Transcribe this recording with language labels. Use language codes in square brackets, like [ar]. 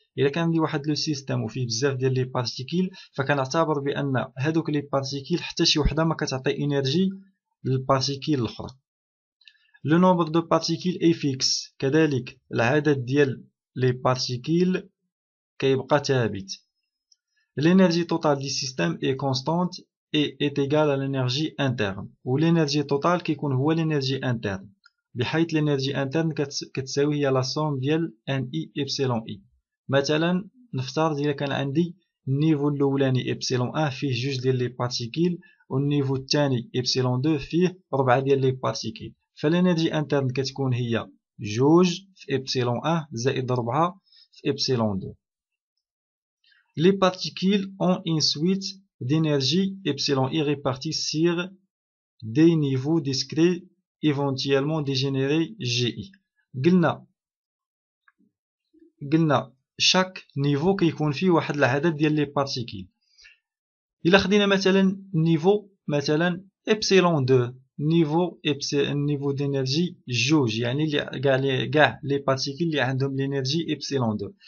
[ar] الا كان عندي واحد لو سيستيم وفيه بزاف ديال لي بارتيكيل فكنعتبر بان هادوك لي بارتيكيل حتى شي وحده ما كتعطي انرجي للبارتيكيل الاخرى. لو نومبر دو بارتيكيل اي فيكس، كذلك العدد ديال لي بارتيكيل كيبقى ثابت. [fr] L'énergie totale du système est constante et est égale à l'énergie interne. Ou l'énergie totale [ar] كيكون هو [fr] l'énergie interne. [ar] بحيث [fr] l'énergie interne [ar] كتساوي هي [fr] la somme ديال NI epsilon I. [ar] مثلا نفترض إلا كان عندي النيفو الأولاني epsilon 1 فيه جوج ديال لي بارتيكيل والنيفو الثاني epsilon 2 فيه 4 ديال لي بارتيكيل. فالانرجي انترن كتكون هي جوج في epsilon 1 زائد 4 في epsilon 2. [fr] Les particules ont une suite d'énergie epsilon I répartie sur des niveaux discrets éventuellement dégénérés GI. [ar] قلنا [fr] chaque niveau [ar] كيكون فيه واحد العدد ديال لي بارتيكيل. إلا خدينا مثلا نيفو مثلا epsilon 2 نيفو دينيرجي جوج، يعني كاع لي بارتيكيل اللي عندهم لينيرجي epsilon 2.